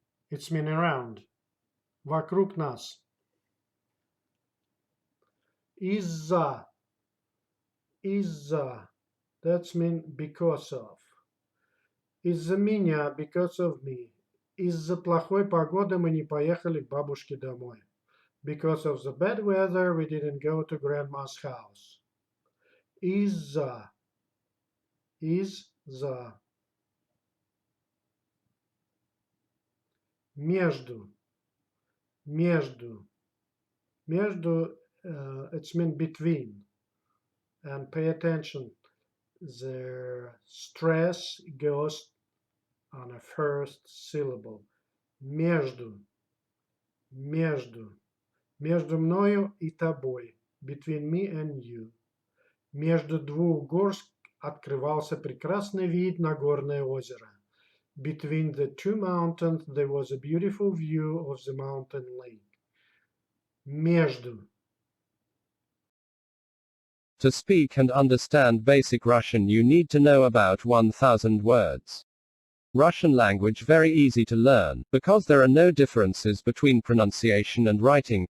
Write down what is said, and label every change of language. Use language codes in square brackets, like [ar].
[en] It's mean around. [ru] Вокруг нас. Из-за. Из-за. [en] That's mean because of. [ru] Из-за меня, [en] because of me. [ru] Из-за плохой погоды мы не поехали к бабушке домой. [en] Because of the bad weather, we didn't go to grandma's house. [ru] Из-за. Из-за. Между. Между. [en] Между, it's mean between. And pay attention. The stress goes on a first syllable. [ru] Между. Между. Между мною и тобой. [en] Between me and you. [ru] Между двух гор открывался прекрасный вид на горное озеро. [en] Between the two mountains there was a beautiful view of the mountain lake. [ru] Между. [en] To speak and understand basic Russian, you need to know about 1000 words. Russian language very easy to learn, because there are no differences between pronunciation and writing.